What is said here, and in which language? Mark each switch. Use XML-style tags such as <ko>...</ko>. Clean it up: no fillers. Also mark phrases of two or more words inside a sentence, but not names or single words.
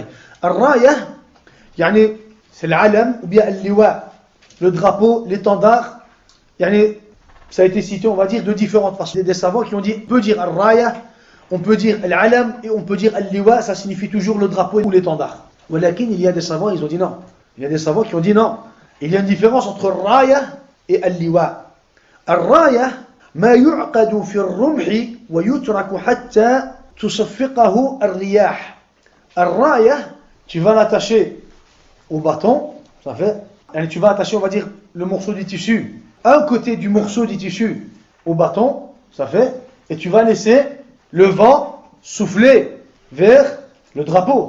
<fr>Al-rayah, c'est l'alam ou bien al-liwa, le drapeau, l'étendard. Ça a été cité, on va dire, de différentes façons. Il y a des savants qui ont dit, on peut dire al-rayah, on peut dire al-alam et on peut dire al-liwa, ça signifie toujours le drapeau ou l'étendard. Walakin, il y a des savants, ils ont dit non. Il y a des savants qui ont dit non. Il y a une différence entre al-rayah et al-liwa.</fr> <ar>الراية، ما يعقد في الرمح و يترك حتى تصفقه الرياح.</ar> <fr>Al-rayah, tu vas l'attacher au bâton, ça fait, et tu vas attacher, on va dire, le morceau du tissu, un côté du morceau du tissu au bâton, ça fait, et tu vas laisser le vent souffler vers le drapeau.</fr>